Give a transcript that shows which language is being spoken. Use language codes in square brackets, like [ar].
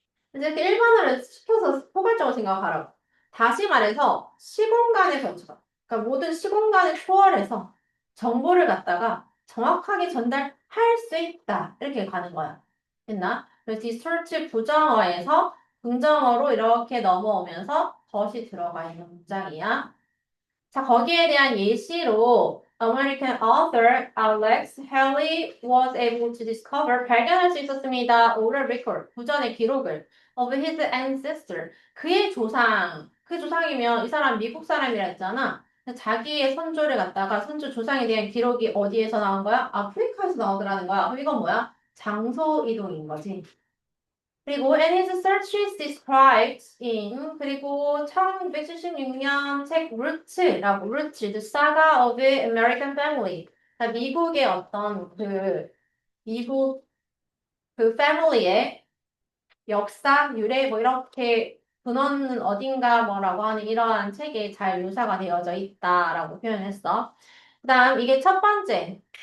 [ko] 그래서 이렇게 일반화를 시켜서 포괄적으로 생각하라고. 다시 말해서 시공간에 걸쳐. 그러니까 모든 시공간을 초월해서 정보를 갖다가 정확하게 전달할 수 있다. 이렇게 가는 거야. 됐나? 그래서 디스토트 부정어에서 긍정어로 이렇게 넘어오면서 덫이 들어가 있는 문장이야. [en] 자, 거기에 대한 예시로 American author Alex Haley was able to discover, [ko] 발견할 수 있었습니다. [en] oral record, [ko] 구전의 기록을 [en] of his ancestor, [ko] 그의 조상, 그 조상이면 이 사람 미국 사람이라 했잖아. 자기의 선조를 갖다가 선조 조상에 대한 기록이 어디에서 나온 거야? 아프리카에서 나오더라는 거야. 그럼 이건 뭐야? 장소 이동인 거지. [en] 그리고 and his search is described in, [ko] 그리고 1976년 책 루츠라고, 루츠, [en] The Saga of the American Family. [ko] 그러니까 미국의 어떤 미국 그 패밀리의 역사, 유래 뭐 이렇게 근원은 어딘가 뭐라고 하는 이러한 책에 잘 묘사가 되어져 있다라고 표현했어. 그다음 이게 첫 번째.